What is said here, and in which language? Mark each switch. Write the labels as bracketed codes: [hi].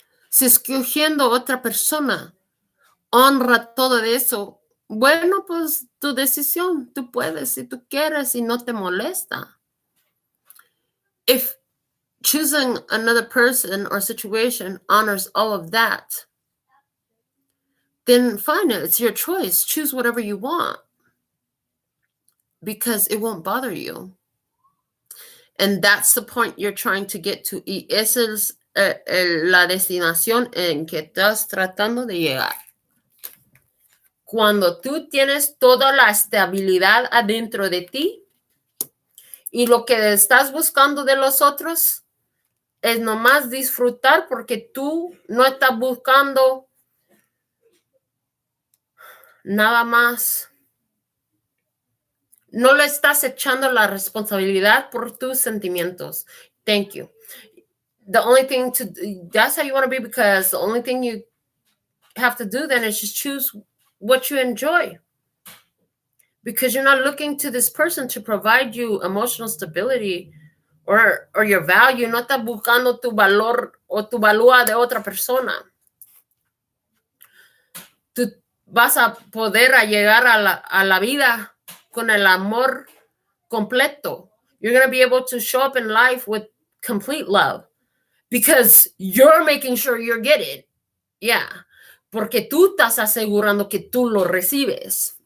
[es] Si escogiendo otra persona honra todo eso, bueno, pues tu decisión, tú puedes si tú quieres y no te molesta. [en] If choosing another person or situation honors all of that, then fine, it's your choice. Choose whatever you want because it won't bother you. And that's the point you're trying to get to. [es] Y esa es la destinación en que estás tratando de llegar. Cuando tú tienes toda la estabilidad adentro de ti y lo que estás buscando de los otros es nomás disfrutar porque tú no estás buscando nada más. No le estás echando la responsabilidad por tus sentimientos. [en] Thank you. The only thing that's how you want to be, because the only thing you have to do then is just choose what you enjoy. Because you're not looking to this person to provide you emotional stability or your value. [es] No estás buscando tu valor o tu valúa de otra persona. Tú vas a poder llegar a la vida con el amor completo. [en] You're going to be able to show up in life with complete love because you're making sure you get it. Yeah. [es] Porque tú estás asegurando que tú lo recibes.